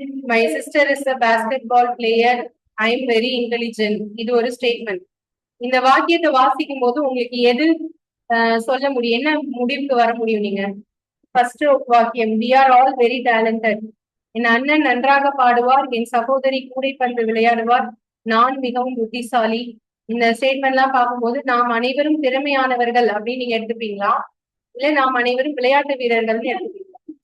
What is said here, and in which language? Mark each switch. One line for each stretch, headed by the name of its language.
English: My sister is a basketball player. I am very intelligent.
Tamil: இது ஒரு statement. இந்த வாக்கியத்தை வாசிக்கும் போது உங்களுக்கு எது சொல்ல முடியும்? என்ன முடிவுக்கு வர முடியும் நீங்க? ஃபர்ஸ்ட் வாக்கியம்,
English: we are all very talented.
Tamil: என் அண்ணன் நன்றாக பாடுவார், என் சகோதரி கூடைப்பந்து விளையாடுவார், நான் மிகவும் புத்திசாலி. இந்த ஸ்டேட்மெண்ட் எல்லாம் பார்க்கும்போது நாம் அனைவரும் திறமையானவர்கள் அப்படின்னு நீங்க எடுத்துப்பீங்களா, இல்ல நாம் அனைவரும் விளையாட்டு வீரர்கள்னு எடுத்துப்பீங்களா?